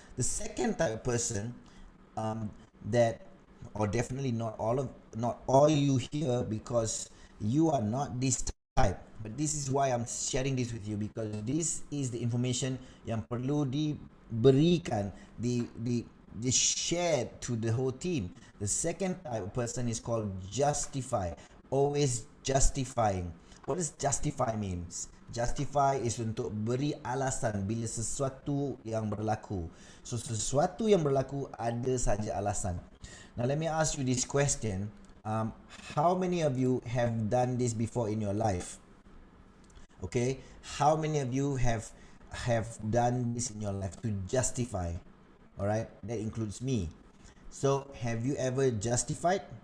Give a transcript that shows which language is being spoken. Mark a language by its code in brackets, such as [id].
[en] The second type of person that, or definitely not all you here, because you are not this type, but this is why I'm sharing this with you, because this is the information yang perlu diberikan, just share to the whole team. The second type of person is called justify, always justifying. What does justify means? [ms] Justify is untuk beri alasan bila sesuatu yang berlaku. So sesuatu yang berlaku ada saja alasan. [en] Now let me ask you this question. How many of you have done this before in your life? Okay, how many of you have done this in your life to justify? All right, that includes me. So have you ever justified?